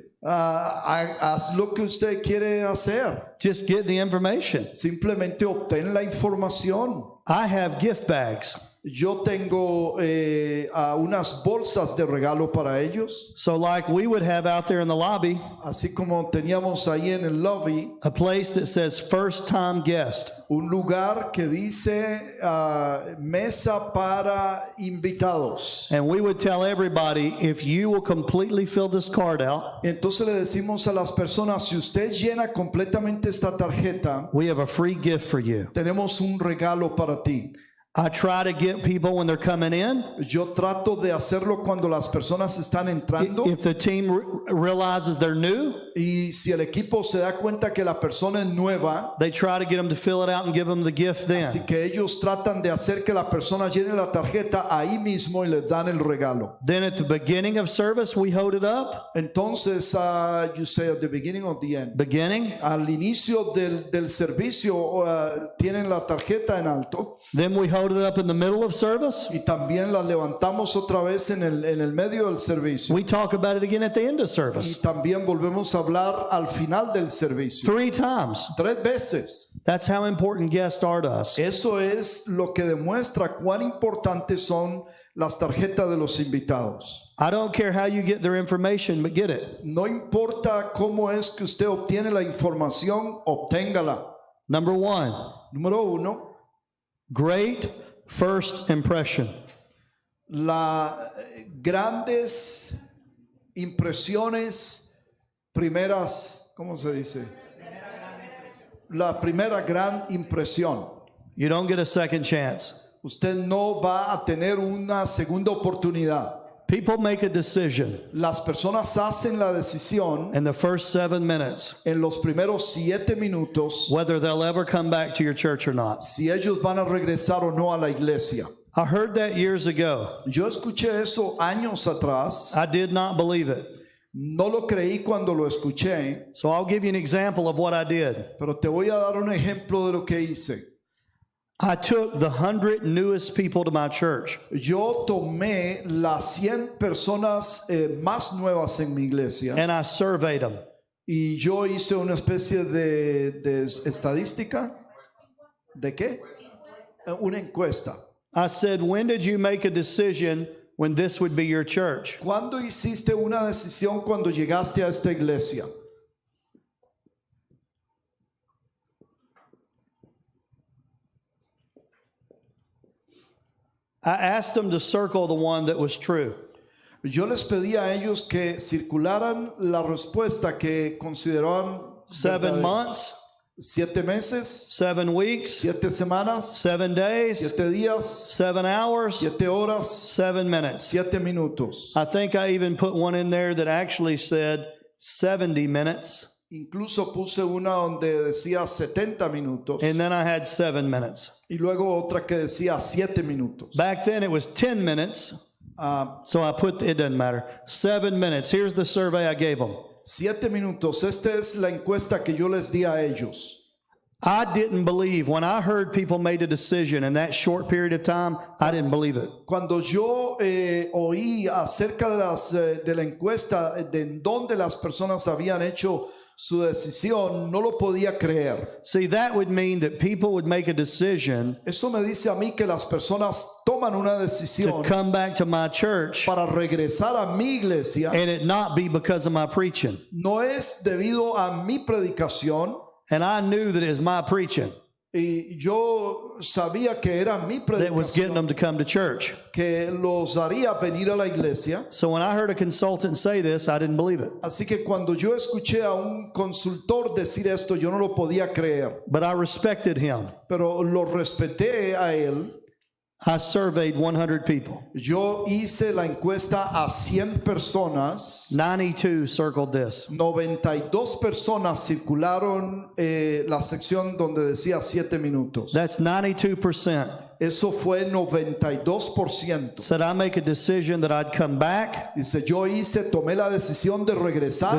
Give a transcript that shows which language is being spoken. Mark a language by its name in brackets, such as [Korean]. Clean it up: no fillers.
[Spanish] Haz lo que usted quiere hacer. [English] Just get the information. [Spanish] Simplemente obtén la información. [English] I have gift bags. [Spanish] Yo tengo unas bolsas de regalo para ellos, [English] So like we would have out there in the lobby, [Spanish] así como teníamos ahí en el lobby [English] a place that says first time guest. [Spanish] un lugar que dice mesa para invitados. [English] And we would tell everybody, if you will completely fill this card out, [Spanish] Entonces le decimos a las personas, si usted llena completamente esta tarjeta, [English] we have a free gift for you. [Spanish] tenemos un regalo para ti. [English] I try to get people when they're coming in. [Spanish] Yo trato de hacerlo cuando las personas están entrando. [English] If the team realizes they're new, [Spanish] Y si el equipo se da cuenta que la persona es nueva, [English] they try to get them to fill it out and give them the gift [Spanish] así [English] then. [Spanish] que ellos tratan de hacer que la persona llene la tarjeta ahí mismo y les dan el regalo. [English] Then at the beginning of service, we hold it up. [Spanish] Entonces, [English] you say at the beginning or the end. Beginning. [Spanish] Al inicio del servicio tienen la tarjeta en alto [English] Then we hold it up in the middle of service. [Spanish] y también la levantamos otra vez en el medio del servicio. [English] We talk about it again at the end of [Spanish] Y [English] service. [Spanish] también volvemos a hablar al final del servicio. [English] 3 times. [Spanish] 3 veces. [English] That's how important guests are to us. [Spanish] Eso es lo que demuestra cuán importantes son las tarjetas de los invitados. [English] I don't care how you get their information, but get it. [Spanish] No importa cómo es que usted obtiene la información, obténgala. [English] Number 1, [Spanish] Número 1, [English] great first impression. [Spanish] las grandes impresiones, primeras, ¿cómo se dice? La primera gran impresión. [English] You don't get a second chance. [Spanish] Usted no va a tener una segunda oportunidad. [English] People make a decision [Spanish] Las personas hacen la decisión [English] in the first 7 minutes [Spanish] en los primeros 7 minutos [English] whether they'll ever come back to your church or not. [Spanish] si ellos van a regresar o no a la iglesia. [English] I heard that years ago. [Spanish] Yo escuché eso años atrás. [English] I did not believe it. [Spanish] No lo creí cuando lo escuché, [English] So I'll give you an example of what I did. [Spanish] pero te voy a dar un ejemplo de lo que hice. [English] I took the 100 newest people to my church. [Spanish] Yo tomé las 100 personas más nuevas en mi iglesia [English] And I surveyed them. [Spanish] Y yo hice una especie de estadística. ¿De qué? Una encuesta. [English] I said, when did you make a decision when this would be your church? [Spanish] ¿Cuándo hiciste una decisión cuando llegaste a esta iglesia? [English] I asked them to circle the one that was true. [Spanish] Yo les pedí a ellos que circularan la respuesta que consideraban 7 verdadera. [English] months, [Spanish] 7 meses, [English] 7 weeks, [Spanish] 7 semanas, [English] 7 days, [Spanish] 7 días, [English] 7 hours, [Spanish] 7 horas, [English] 7 minutes. [Spanish] 7 minutos. [English] I think I even put one in there that actually said 70 minutes, [Spanish] Incluso puse una donde decía 70 minutos [English] and then I had 7 minutes. [Spanish] y luego otra que decía 7 minutos. [English] Back then it was 10 minutes, so I put, it doesn't matter, 7 minutes. Here's the survey I gave them. [Spanish] 7 minutos. Esta es la encuesta que yo les di a ellos. [English] I didn't believe, when I heard people made a decision in that short period of time, I didn't believe it. [Spanish] Cuando yo oí acerca de la encuesta de en dónde las personas habían hecho su decisión, no lo podía creer. [English] See, that would mean that people would make a decision [Spanish] Eso me dice a mí que las personas toman una [English] to [Spanish] decisión [English] come back to my church [Spanish] para regresar a mi iglesia. [English] and it not be because of my preaching. [Spanish] No es debido a mi predicación. [English] And I knew that it was my preaching [Spanish] Y yo sabía que era mi [English] that was getting [Spanish] predicación [English] them to come to church. [Spanish] que los haría venir a la iglesia. [English] So when I heard a consultant say this, I didn't believe it. [Spanish] Así que cuando yo escuché a un consultor decir esto, yo no lo podía creer, [English] But I respected him. [Spanish] pero lo respeté a él. [English] I surveyed 100 people. [Spanish] Yo hice la encuesta a 100 personas. [English] 92 circled this. [Spanish] 92 personas circularon la sección donde decía 7 minutos. [English] That's 92%. [Spanish] Eso fue 92%. [English] Said I make a decision that I'd come back, [Spanish] Dice, yo tomé la decisión de regresar,